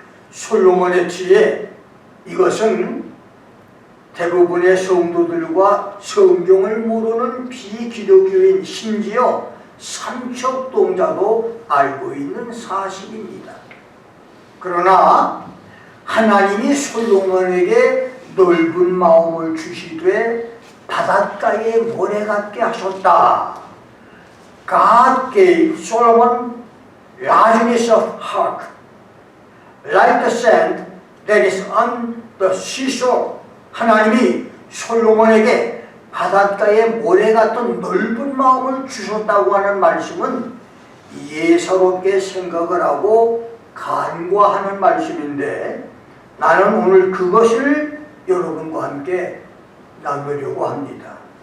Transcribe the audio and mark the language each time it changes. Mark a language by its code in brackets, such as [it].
[ko] 솔로몬의 지혜, 이것은 대부분의 성도들과 성경을 모르는 비기독교인 심지어 삼척동자도 알고 있는 사실입니다. 그러나 하나님이 솔로몬에게 넓은 마음을 주시되 바닷가에 모래 같게 하셨다. [en] God gave Solomon largeness of heart, like the sand that is on the seashore. [ko] 하나님이 솔로몬에게 바닷가에 모래 같은 넓은 마음을 주셨다고 하는 말씀은 예사롭게 생각을 하고 간과하는 말씀인데 나는 오늘 그것을 여러분과 함께 나누려고 합니다.